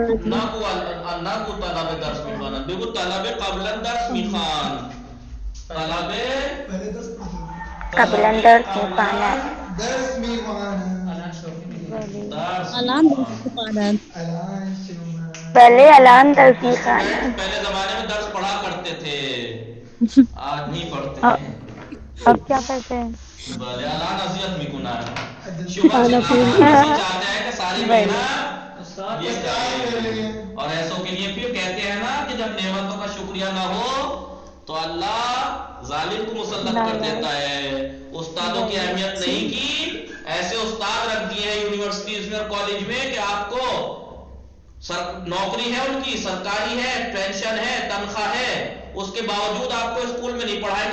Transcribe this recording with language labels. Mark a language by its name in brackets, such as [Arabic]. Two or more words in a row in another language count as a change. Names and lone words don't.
[Persian] نگو طلبه درس میخوانند، بگو طلبه قبلا درس میخواند. طلبه قبلا درس میخوانند. بله الان درس میخوانند. [Urdu] پہلے زمانے میں درس پڑھا کرتے تھے، آج نہیں پڑھتے. اب کیا کرتے ہیں؟ [Persian] بله الان اذیت میکنند. [Urdu] شما چاہتے ہیں کہ ساری محنت یہ کریں. اور ایسوں کے لیے پھر کہتے ہیں نا کہ جب نعمتوں کا شکریہ نہ ہو تو اللہ ظالم کو مسلط کر دیتا ہے. استادوں کی اہمیت نہیں کی. ایسے استاد رکھ دیے ہیں یونیورسٹیز میں اور کالج میں کہ آپ کو نوکری ہے ان کی، سرکاری ہے، پینشن ہے، تنخواہ ہے، اس کے باوجود آپ کو اسکول میں نہیں پڑھائے گا.